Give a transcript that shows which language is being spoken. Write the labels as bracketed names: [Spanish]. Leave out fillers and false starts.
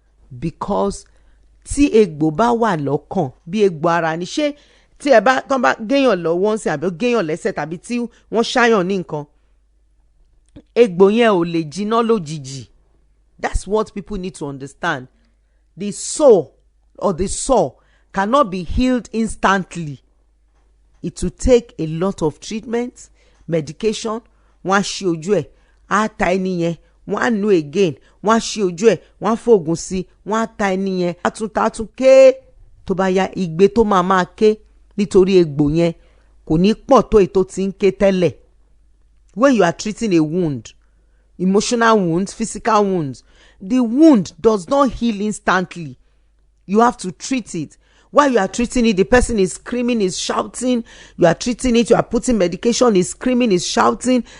[Yoruba] Because tí egbò bá wà lọ́kàn bí egbò ara ni, ṣé tí ẹ bá tán bá géèyàn lọ́wọ́ ń sìn àbí géèyàn lẹ́sẹ̀ tàbí tí wọ́n ṣáyàn ní nǹkan, egbò yẹn ò lè jiná lójijì. [English] That's what people need to understand. The soul or the sore cannot be healed instantly. It will take a lot of treatment, medication. [Yoruba] Wọ́n á ṣí ojú ẹ̀, á ta ẹni yẹn, wọ́n á nu again, wọ́n á ṣí ojú ẹ̀, wọ́n á fògùn sí, wọ́n á ta ẹni yẹn, àtún ké tó bá ya igbe tó máa ké nítorí egbò yẹn kò ní pọ̀ tó ètò tí ń ké tẹ́lẹ̀. [English] When you are treating a wound, emotional wounds, physical wounds, the wound does not heal instantly. You have to treat it. While you are treating it, the person is screaming, is shouting. You are treating it, you are putting medication, is screaming, is shouting.